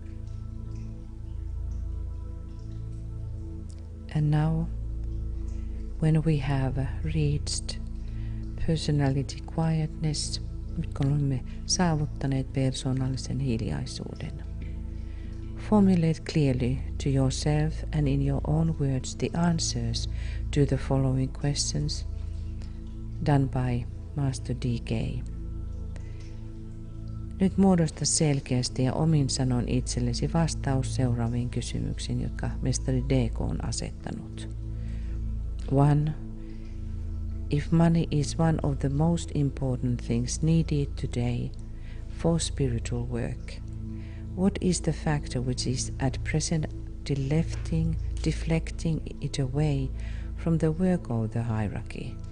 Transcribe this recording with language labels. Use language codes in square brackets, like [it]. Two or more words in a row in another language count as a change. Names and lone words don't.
[en] And now When we have reached personality quietness, [fi] nyt kun olemme saavuttaneet persoonallisen hiljaisuuden, [en] formulate clearly to yourself and in your own words the answers to the following questions done by Master D.K. [fi] Nyt muodosta selkeästi ja omin sanon itsellesi vastaus seuraaviin kysymyksiin, jotka mestari D.K. on asettanut. 1. [en] If money is one of the most important things needed today for spiritual work, what is the factor which is at present deflecting it away from the work of the hierarchy?